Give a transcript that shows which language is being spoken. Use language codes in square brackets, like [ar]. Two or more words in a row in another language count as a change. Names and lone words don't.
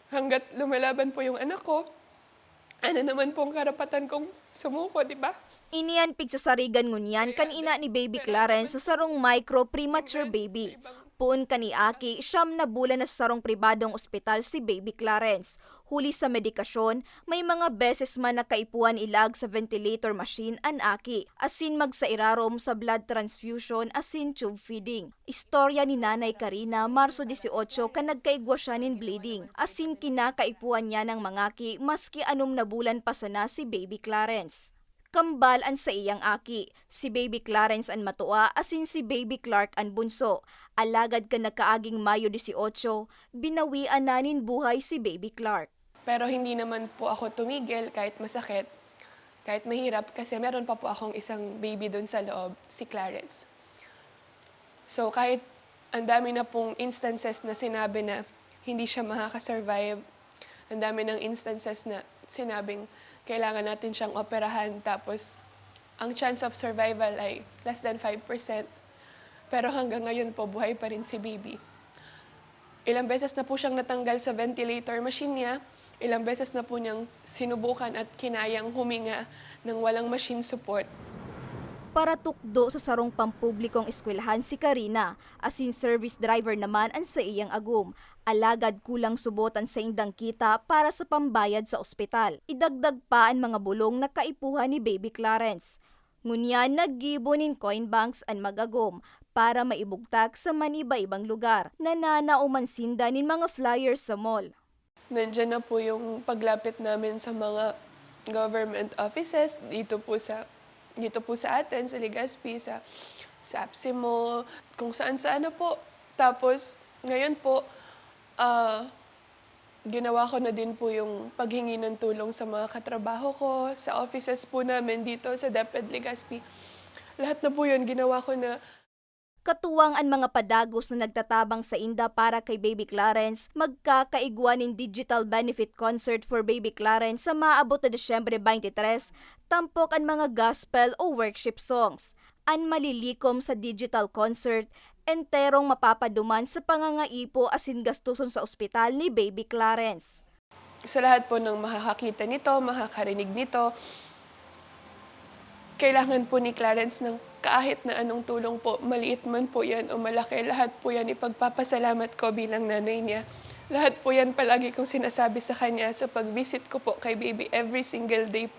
[tl] hangga't lumalaban po yung anak ko, ano naman pong karapatan kong sumuko, di ba? [bik] Iniyan pigsasarigan ngunyan kanina ni Baby Clarence sa sarong micro premature baby. Puun ka ni Aki, 9 bulan na sa sarong pribadong ospital si Baby Clarence. Huli sa medikasyon, may mga beses man nakaipuan ilag sa [en] ventilator machine [bik] an Aki. Asin magsairarom sa blood transfusion asin tube feeding. Istorya ni Nanay Karina, Marso 18 ka nagkaigwa siya nin bleeding. Asin kinakaipuan niya ng mangaki maski 6 bulan pa sana si Baby Clarence. Kambal an sa iyang Aki, si Baby Clarence an matua asin si Baby Clark an bunso. Alagad ka nakaaging Mayo 18, binawian nanin buhay si Baby Clark. [tl] Pero hindi naman po ako tumigil kahit masakit, kahit mahirap kasi meron pa po akong isang baby doon sa loob, si Clarence. So kahit ang dami na pong instances na sinabi na hindi siya makakasurvive, ang dami ng instances na sinabing kailangan natin siyang operahan tapos ang [en] chance of survival [tl] ay [en] less than 5%. [tl] Pero hanggang ngayon po, buhay pa rin si baby. Ilang beses na po siyang natanggal sa [en] ventilator machine [tl] niya, ilang beses na po niyang sinubukan at kinayang huminga ng walang [en] machine support. [bik] Para tukdo sa sarong pampublikong eskwelahan si Karina, asin [en] service driver [bik] naman ang sa iyang agum. Alagad kulang subotan sa indang kita para sa pambayad sa ospital. Idagdag pa ang mga bulong na kaipuhan ni Baby Clarence. Ngunyan naggibo nin [en] coin banks [bik] ang magagom para maibugtak sa maniba-ibang lugar. Nananauman sinda nin mga flyers sa mall. [tl] Nandiyan na po yung paglapit namin sa mga [en] government offices [tl] dito po sa atin, sa Legazpi, sa APSIMO, kung saan-saan na po. Tapos, ngayon po, ginawa ko na din po yung paghingi ng tulong sa mga katrabaho ko, sa offices po namin dito sa DepEd Legazpi. Lahat na po yun, ginawa ko na. [bik] Katuwang ang mga padagos na nagtatabang sa inda para kay Baby Clarence, magkakaigwa ng [en] digital benefit concert for Baby Clarence [bik] sa maabot na Disyembre 23, tampok ang mga gospel o [en] worship songs. [bik] Ang malilikom sa [en] digital concert, [bik] enterong mapapaduman sa pangangaipo asin gastuson sa ospital ni Baby Clarence. [tl] Sa lahat po ng makakakita nito, makakarinig nito, kailangan po ni Clarence ng kahit na anong tulong po, maliit man po yan o malaki, lahat po yan ipagpapasalamat ko bilang nanay niya. Lahat po yan palagi kong sinasabi sa kanya sa pag-visit ko po kay baby [en] every single day [tl] po.